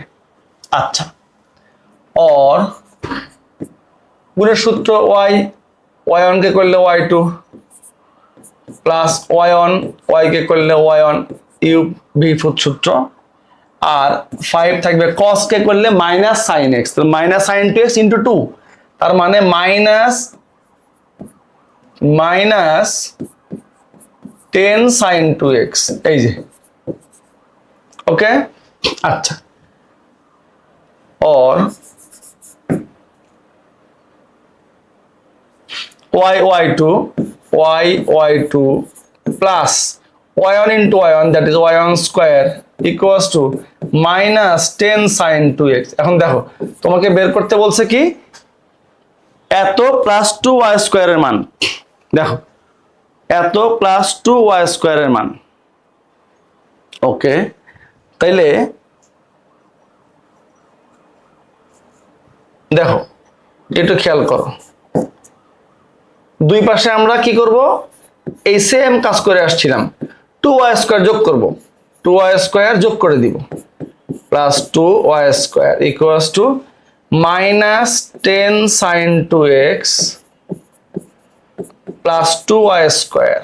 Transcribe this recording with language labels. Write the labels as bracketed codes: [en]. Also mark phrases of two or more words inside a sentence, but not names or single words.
[bn] আচ্ছা or গুণের সূত্র y1 কে করলে [en] y2 plus y1 [bn] y কে করলে y1 ইউ ভি সূত্র, আর 5 থাকবে cos কে করলে [en] minus sin x, [bn] তাহলে [en] minus sin 2x into 2, [bn] তার মানে [en] minus 10 sin 2x, [bn] এই যে ওকে। [en] আচ্ছা or y2 plus y1 into y1 that is y1 square equals to minus 10 sin 2x। [bn] এখন দেখো তোমাকে বের করতে বলছে কি এত প্লাস 2y স্কয়ারের মান, দেখো এত প্লাস 2y স্কয়ারের মান। ওকে তাইলে দেখো একটু খেয়াল করো, দুই পাশে আমরা কি করব এই সেম কাজ করে আসছিলাম, 2y স্কয়ার যোগ করব, 2y স্কয়ার যোগ করে দিব [en] plus 2y square equals to minus 10 sin 2x plus 2y square.